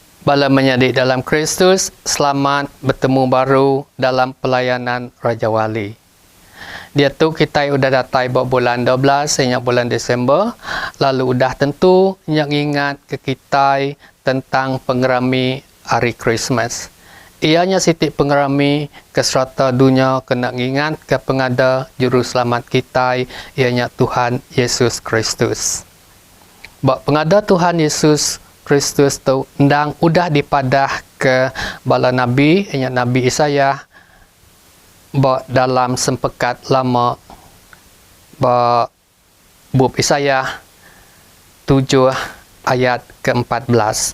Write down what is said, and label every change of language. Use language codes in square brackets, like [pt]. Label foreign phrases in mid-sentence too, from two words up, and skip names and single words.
[iba] Bala menyadik dalam Kristus, selamat bertemu baru dalam pelayanan Raja Wali. Dia tu kita udah datai bulan 12 sehingga bulan Desember. Lalu udah tentu yang ingat ke kita tentang pengerami hari Christmas. Ianya sitik pengerami ke serata dunia kena ingat ke pengada juru selamat kita, ianya Tuhan Yesus Kristus. Bak pengada Tuhan Yesus Kristus tu ndang udah dipadah ke bala Nabi, ianya Nabi Isaiah, bak dalam sempekat lama bak bab Isaiah 7 ayat ke-14.